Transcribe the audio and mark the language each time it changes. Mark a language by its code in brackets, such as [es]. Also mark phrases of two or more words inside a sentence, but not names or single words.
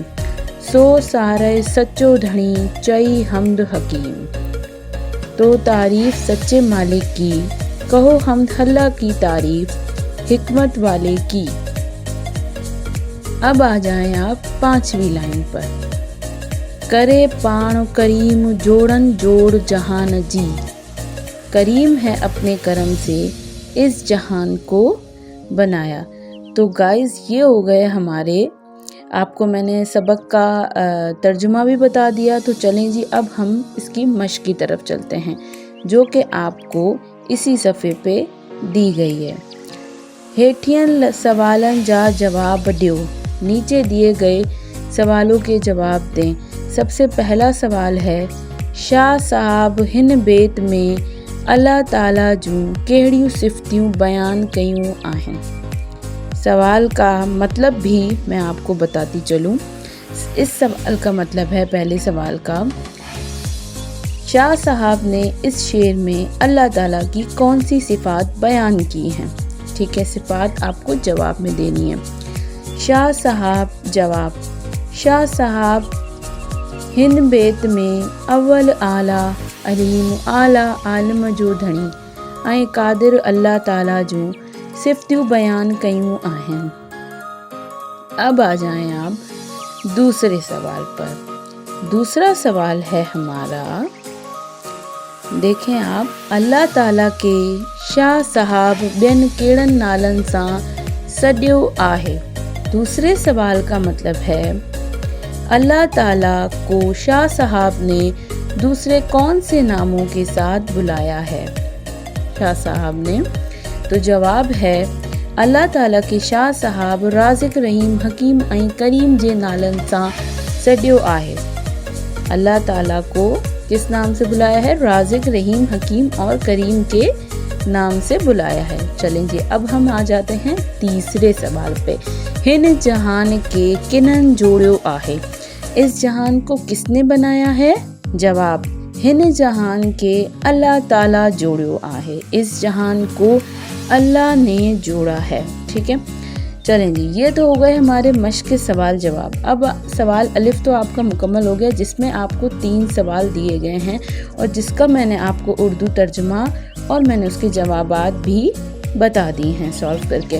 [sd] सो सारे सच्चो धनी चई हमद हकीम। [ur] تو تعریف سچے مالک کی، کہو حمد اللہ کی تعریف حکمت والے کی. اب آ جائیں آپ پانچویں لائن پر. [sd] करे पाण करीम जोड़न जोड़ जहान जी। [ur] کریم ہے اپنے کرم سے اس جہان کو بنایا. تو گائز، یہ ہو گئے ہمارے، آپ کو میں نے سبق کا ترجمہ بھی بتا دیا. تو چلیں جی، اب ہم اس کی مشق کی طرف چلتے ہیں، جو کہ آپ کو اسی صفحے پے دی گئی ہے. [sd] हेठियन सवालन जा जवाब दियो। [ur] نیچے دیے گئے سوالوں کے جواب دیں. سب سے پہلا سوال ہے, [sd] शाह साहब हिन बेत में अल्लाह ताला जूं कहिड़ियूं सिफ़तियूं बयान कयूं आहिनि। [ur] سوال کا مطلب بھی میں آپ کو بتاتی چلوں. اس سوال کا مطلب ہے، پہلے سوال کا، شاہ صاحب نے اس شعر میں اللہ تعالیٰ کی کون سی صفات بیان کی ہیں. ٹھیک ہے، صفات آپ کو جواب میں دینی ہے. شاہ صاحب جواب. [sd] शाह साहब हिन बेत में अव्वल आला अलीम आला आलम जो धनी ऐं कादिर अल्लाह ताला जूं सिफ़तियूं बयान कयूं आहिनि। [ur] اب آ جائیں آپ دوسرے سوال پر. دوسرا سوال ہے ہمارا، دیکھیں آپ, [sd] अल्लाह ताला के शाह साहब ॿियनि कहिड़नि नालनि सां सॾियो आहे। [ur] دوسرے سوال کا مطلب ہے، اللہ تعالیٰ کو شاہ صاحب نے دوسرے کون سے ناموں کے ساتھ بلایا ہے. شاہ صاحب نے، تو جواب ہے [sd] अल्लाह ताला के शाह साहब राज़िक रहीम हकीम ऐं करीम जे नालनि सां सॾियो आहे। [ur] اللہ تعالیٰ کو کس نام سے بلایا ہے? رازق، رحیم، حکیم اور کریم کے نام سے بلایا ہے. چلیں جی، اب ہم آ جاتے ہیں تیسرے سوال پے. [sd] हिन जहान के किनन जोड़ियो आहे। [ur] اس جہان کو کس نے بنایا ہے? जवाब, [sd] हिन जहान के अल्लाह ताला जोड़ियो आहे। [ur] اس جہان کو اللہ نے جوڑا ہے. ٹھیک ہے، چلیں جی، یہ تو ہو گئے ہمارے مشق کے سوال جواب. اب سوال الف تو آپ کا مکمل ہو گیا، جس میں آپ کو 3 سوال دیے گئے ہیں اور جس کا میں نے آپ کو اردو ترجمہ اور میں نے اس کے جوابات بھی بتا دیے ہیں سالو کر کے.